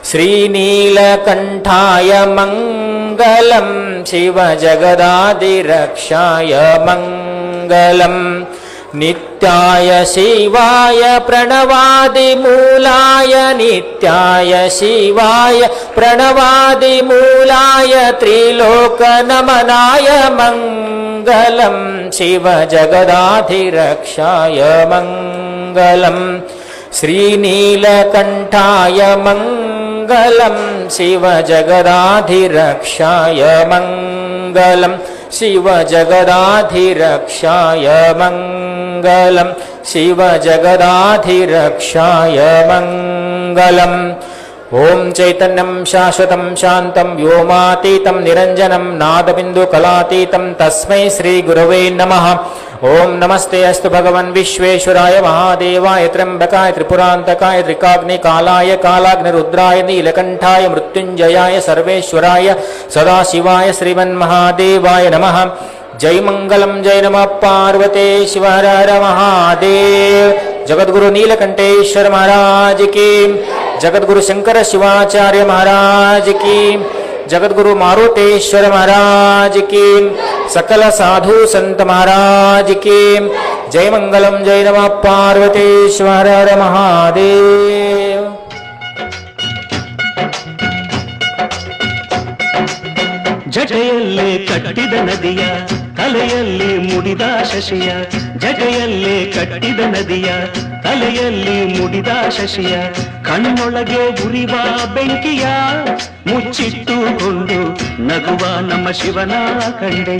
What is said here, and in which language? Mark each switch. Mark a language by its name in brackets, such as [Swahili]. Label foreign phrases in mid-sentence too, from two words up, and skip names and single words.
[Sanskrit] ಶ್ರೀನೀಲಕಂಠಾಯ ಮಂಗಲಂ ಶಿವಜಗದಾದಿರಕ್ಷಾಯ ಮಂಗಲಂ ನಿತ್ಯಾಯ ಶಿವಾಯ ಪ್ರಣವಾದಿಮೂಲಾಯ ನಿತ್ಯಾಯ ಶಿವಾಯ ಪ್ರಣವಾದಿಮೂಲಾಯ ತ್ರಿಲೋಕನಮನಾಯ ಮಂಗಲಂ ಶಿವಜಗದಾಧಿರಕ್ಷಾಯ ಮಂಗಲಂ ಶ್ರೀನೀಲಕಂಠಾಯ ಮಂಗಲಂ ಶಿವಜಗದಾಧಿರಕ್ಷಾಯ ಮಂಗಲಂ ಶಿವಜಗದಾಧಿರಕ್ಷಾಯ ಮಂಗಲಂ ಶಿವಜಗದಾಧಿರಕ್ಷಾಯ ಮಂಗಲಂ ಓಂ ಚೈತನ್ಯಂ ಶಾಶ್ವತಂ ಶಾಂತಂ ವ್ಯೋಮಾತೀತಂ ನಿರಂಜನಂ ನಾದಬಿಂದುಕಲಾತೀತಂ ತಸ್ಮೈ ಶ್ರೀ ಗುರವೇ ನಮಃ. ಓಂ ನಮಸ್ತೆ ಅಸ್ತು ಭಗವನ್ ವಿಶ್ವೇಶ್ವರಾಯ ಮಹಾದೇವಾಯ ತ್ರ್ಯಂಬಕಾಯ ತ್ರಿಪುರಾಂತಕಾಯ ತ್ರಿಕಾಗ್ನಿಕಾಲಾಯ ಕಾಲಾಗ್ನಿರುದ್ರಾಯ ನೀಲಕಂಠಾಯ ಮೃತ್ಯುಂಜಯಾಯ ಸರ್ವೇಶ್ವರಾಯ ಸದಾಶಿವಾಯ ಶ್ರೀಮನ್ಮಹಾದೇವಾಯ ನಮಃ. ಜೈ ಮಂಗಲಂ ಜೈ ನಮಃ ಪಾರ್ವತೆ ಶಿವ ಹರ ಹರ ಮಹಾದೇವ್. [Hindi] जगद्गुरु नीलकंठेश्वर महाराज की, जगद्गुरु शंकर शिवाचार्य महाराज की, जगद्गुरु मारुतेश्वर महाराज की, सकल साधु संत महाराज की जय. [Sanskrit] मंगलम जय नमः पार्वतीश्वर हर महादेव. [Kannada] ಜಟೆಯಲ್ಲೇ ಕಟ್ಟಿದ ನದಿಯ ತಲೆಯಲ್ಲಿ ಮುಡಿದ ಶಶಿಯ, ಜಟೆಯಲ್ಲೇ ಕಟ್ಟಿದ ನದಿಯ ತಲೆಯಲ್ಲಿ ಮುಡಿದ ಶಶಿಯ, ಕಣ್ಣೊಳಗೆ ಉರಿವ ಬೆಂಕಿಯ ಮುಚ್ಚಿಟ್ಟುಕೊಂಡು ನಗುವ ನಮ್ಮ ಶಿವನ ಕಂಡೆಯ.